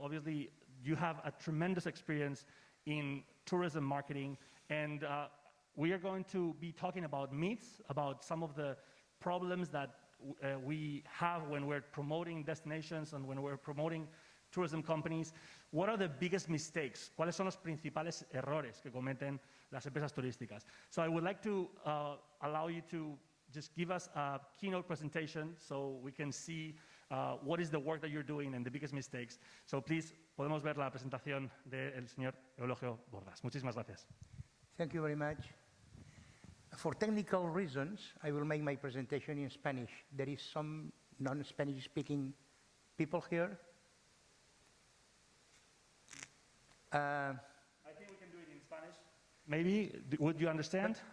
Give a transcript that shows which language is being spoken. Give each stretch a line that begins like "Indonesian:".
English: Obviously, you have a tremendous experience in tourism marketing, and we are going to be talking about myths, about some of the problems that we have when we're promoting destinations and when we're promoting tourism companies. What are the biggest mistakes?
Spanish: ¿Cuáles son los principales errores que cometen las empresas turísticas?
English: So I would like to allow you to just give us a keynote presentation so we can see what is the work that you're doing and the biggest mistakes. So please,
Spanish: podemos ver la presentación del señor Eulogio Bordas. Muchísimas gracias.
English: Thank you very much. For technical reasons, I will make my presentation in Spanish. There is some non-Spanish speaking people here. I think we can do it in Spanish. Maybe, would you understand?